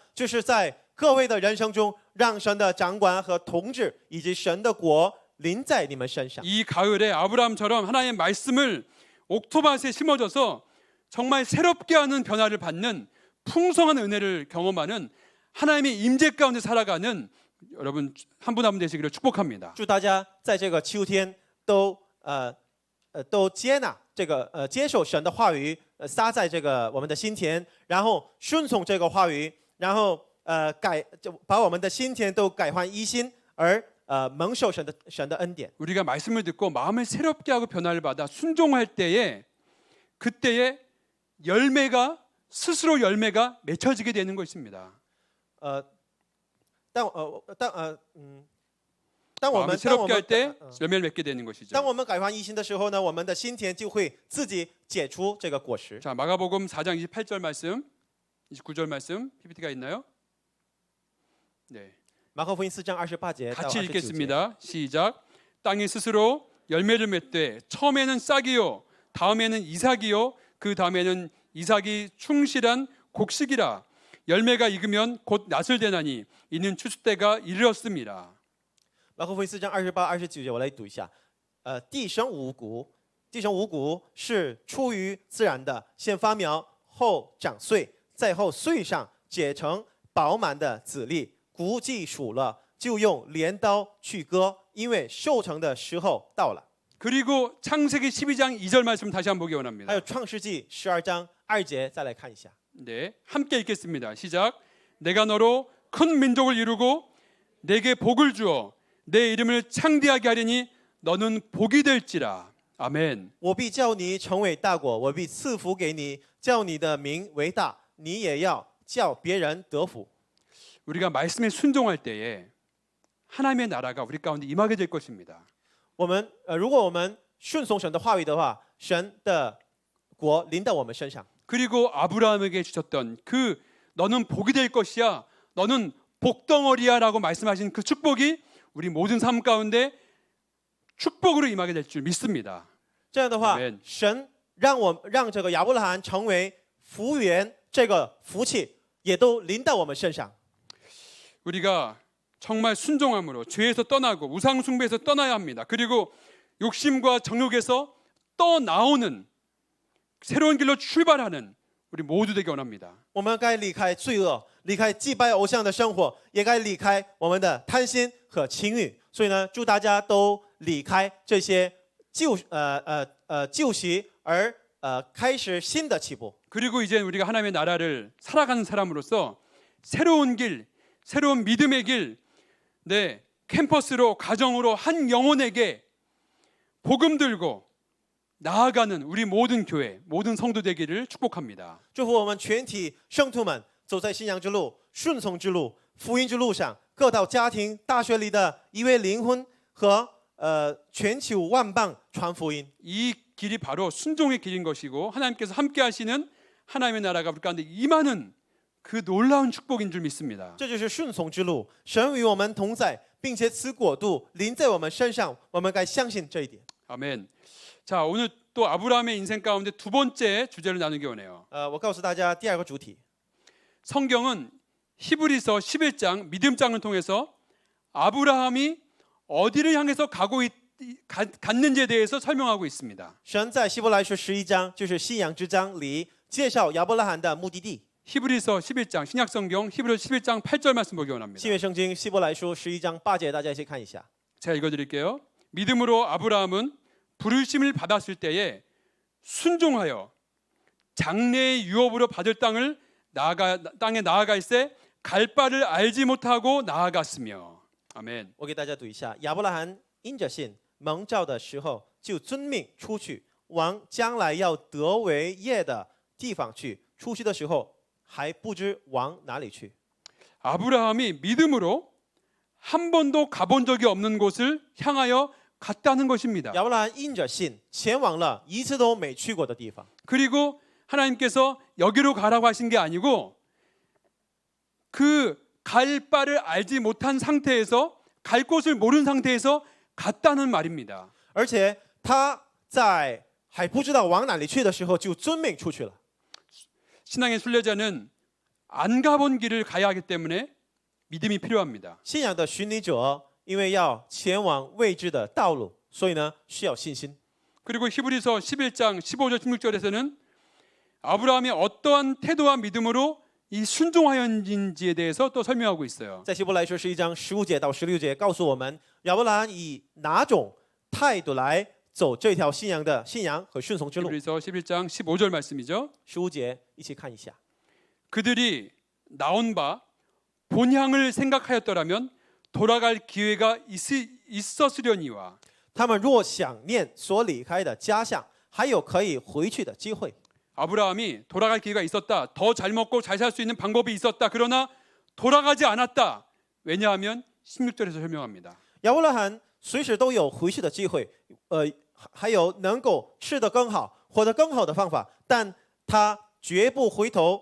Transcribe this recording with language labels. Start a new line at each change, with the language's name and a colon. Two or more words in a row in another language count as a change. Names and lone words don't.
Chinese: 就是在各位的人生中，让神的掌管和统治以及神的国临在你们身上。
Korean: 이 가을에 아브라함처럼 하나님의 말씀을 옥토밭에 심어져서 정말 새롭게 하는 변화를 받는 풍성한 은혜를 경험하는 하나님의 임재 가운데 살아가는 여러분 한 분 한 분 되시기를 축복합니다.
Chinese: 祝大家在这个秋天都接纳这个接受神的话语，撒在这个我们的心田，然后顺从这个话语，然后把我们的心田都改换一新，而蒙受神的恩典。
Korean: 우리가 말씀을 듣고 마음을 새롭게 하고 변화를 받아 순종할 때에 그때에 열매가 스스로 열매가 맺혀지게 되는 것입니다.
Chinese: 当我
Korean: 마음을
Chinese: 们
Korean: 새롭게 할 때 열매를 맺게 되는 것이죠.
Chinese: 当我们改换一新的时候呢，我们的心田就会自己结出这个果实。
Korean: 자, 마가복음 4장 28절 말씀, 29절 말씀 PPT가 있나요? 네.
Chinese: 马可福音4章28节到
Korean: 같이
Chinese: 29节。
Korean: 읽겠습니다. 시작. 땅이 스스로 열매를 맺되 처음에는 싹이요 다음에는 이삭이요 그 다음에는 이삭이 충실한 곡식이라 열매가 익으면 곧 낫을 되나니 이는 추수 때가 이르렀습니다.
Chinese: 马可福音4章28、29节，我来读一下。地生五谷，地生五谷是出于自然的，先发苗，后长穗，再后穗上结成饱满的籽粒。谷既熟了，就用镰刀去割，因为收成的时候到了。
Korean: 그리고 창세기 12장 2절 말씀 다시 한번 보기
Chinese: 还
Korean: 원합니다.
Chinese: 有创世纪12章2节，再来看一下。
Korean: 네, 함께 읽겠습니다. 시작. 내가 너로 큰 민족을 이루고 내게 복을 주어 내 이름을 창대하게 하리니 너는 복이 될지라. 아멘.
Chinese: 我必叫你成为大国，我必赐福给你，叫你的名为大，你也要叫别人得福。
Korean: 우리가 말씀에 순종할 때에 하나님의 나라가 우리 가운데 임하게 될 것입니다.
Chinese: 如果我们顺从神的话语的话，神的国临到我们身上。
Korean: 그리고 아브라함에게 주셨던 그 너는 복이 될 것이야, 너는 복덩어리야라고 말씀하신 그 축복이 우리 모든 삶 가운데 축복으로 임하게 될 줄 믿습니다.
Chinese: 这样的话
Korean: 아멘
Chinese: 神让这个亚伯拉罕成为福源，这个福气也都临到我们身上。
Korean: 우리가 정말 순종함으로 죄에서 떠나고 우상 숭배에서 떠나야 합니다. 그리고 욕심과 정욕에서 떠나오는 새로운 길로 출발하는 우리 모두 되기 원합니다.
Chinese: 我们该离开罪恶，离开祭拜偶像的生活，也该离开我们的贪心和情欲。所以呢，祝大家都离开这些旧习，而开始新的起步。
Korean: 그리고 이제 우리가 하나님의 나라를 살아가는 사람으로서 새로운 길, 새로운 믿음의 길, 네, 캠퍼스로 가정으로 한 영혼에게 복음 들고 나아가는 우리 모든 교회, 모든 성도 되기를 축복합니다.
Chinese: 祝福我们全体圣徒们走在信仰之路、顺从之路、福音之路上，各到家庭、大学里的一位灵魂和全球万邦传福音。
Korean: 이 길이 바로 순종의 길인 것이고 하나님께서 함께 하시는 하나님의 나라가 우리 가운데 임하는 그 놀라운 축복인 줄 믿습니다.
Chinese: 这就是顺从之路，神与我们同在，并且此国度临在我们身上，我们该相信这一点。
Korean: 아멘. 자, 오늘 또 아브라함의 인생 가운데 두 번째 주제를 나누기 원해요.
Chinese: 我告诉大家第二个主题，
Korean: 성경은 히브리서 11장 믿음장을 통해서 아브라함이 어디를 향해서 갔는지에 대해서 설명하고 있습니다.
Chinese: 神在希伯来书11章，就是信仰之章里介绍亚伯拉罕的目的地。
Korean: 히브리서 11장 신약성경 히브리서 11장 8절 말씀 보기 원합니다.
Chinese: 新约圣经希伯来书11章8节，大家一起看一下。
Korean: 제가 읽어드릴게요. 믿음으로 아브라함은 부르심을 받았을 때에 순종하여 장래의 유업으로 받을 땅에 나아가 있에 갈 바를 알지 못하고 나아갔으며. 아멘.
Chinese: 我给大家读一下：亚伯拉罕因着信蒙召的时候，就遵命出去，往将来要得为业的地方去。出去的时候还不知往哪里去。
Korean: 아브라함이 믿음으로 한 번도 가본 적이 없는 곳을 향하여 갔다는 것입니다.
Chinese: 亚伯拉罕因着信前往了一次都没去过的地方。
Korean: 그리고 하나님께서 여기로 가라고 하신 게 아니고 그 갈 바를 알지 못한 상태에서 갈 곳을 모르는 상태에서 갔다는 말입니다.
Chinese: 而且他在还不知道往哪里去的时候，就遵命出去了。
Korean: 신앙의 순례자는 안 가본 길을 가야 하기 때문에 믿음이 필요합니다.
Chinese: 信仰的寻礼者，因为要前往未知的道路，所以呢需要信心。
Korean: 그리고 히브리서 11장 15절 16절에서는 아브라함이 어떠한 태도와 믿음으로 이 순종하였는지에 대해서 또 설명하고 있어요.
Chinese: 在希伯来书11章15节到16节告诉我们，亚伯拉罕以哪种态度来走这条信仰和顺从之路。
Korean: 히브리서 11장 15절 말씀이죠.
Chinese: 15 节一起看一下。
Korean: 그들이 나온 바 본향을 생각하였더라면 돌아갈 기회가 있었으려니와
Chinese: 他们若想念所离开的家乡，还有可以回去的机会。
Korean: 아브라함이 돌아갈 기회가 있었다. 더 잘 먹고 잘 살 수 있는 방법이 있었다. 그러나 돌아가지 않았다. 왜냐하면 16절에서 설명합니다.
Chinese: 亚伯拉罕随时都有回去的机会，还有能够吃得更好、活得更好的方法，但他绝不回头。